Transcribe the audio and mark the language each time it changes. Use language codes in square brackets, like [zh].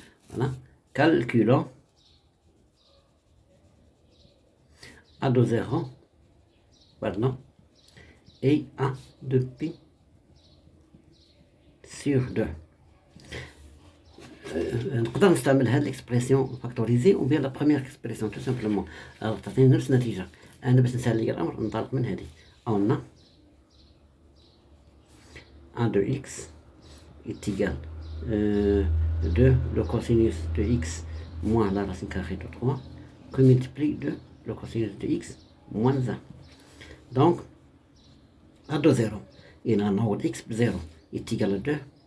[fr] Voilà, calculons a de 0 pardon et a de pi sur 2. [ar] نقدر نستعمل هذه [fr] الاكسبريسيون فاكتوريزي ou bien la première expression tout simplement. [ar] alors تعطيني نفس النتيجة. أنا باش نسهل لي الأمر ننطلق من هذه. [fr] on a a de x est égal 2 le cosinus de x moins la racine carrée de 3 que multiplie 2 le cosinus de x moins 1. Donc a de 0 et on a x ب 0 est égal à 2.